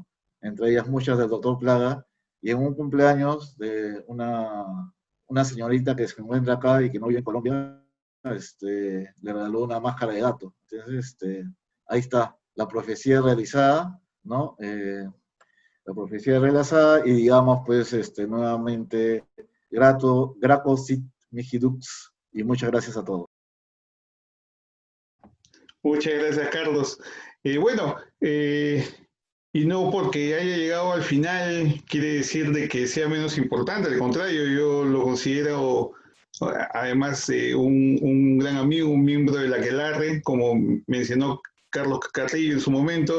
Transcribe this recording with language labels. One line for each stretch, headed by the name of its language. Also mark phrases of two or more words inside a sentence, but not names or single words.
Spanish: Entre ellas muchas del Doctor Plaga, y en un cumpleaños de una señorita que se encuentra acá y que no vive en Colombia, le regaló una máscara de gato. Entonces, ahí está, la profecía realizada, ¿no? La profecía realizada y digamos, pues, nuevamente,
Latin: graco sit mihi dux,
Spanish: y muchas gracias a todos. Muchas gracias, Carlos. Bueno, y no porque haya llegado al final quiere decir de que sea menos importante, al contrario, yo lo considero además un gran amigo, un miembro de la Aquelarre, como mencionó Carlos Carrillo en su momento.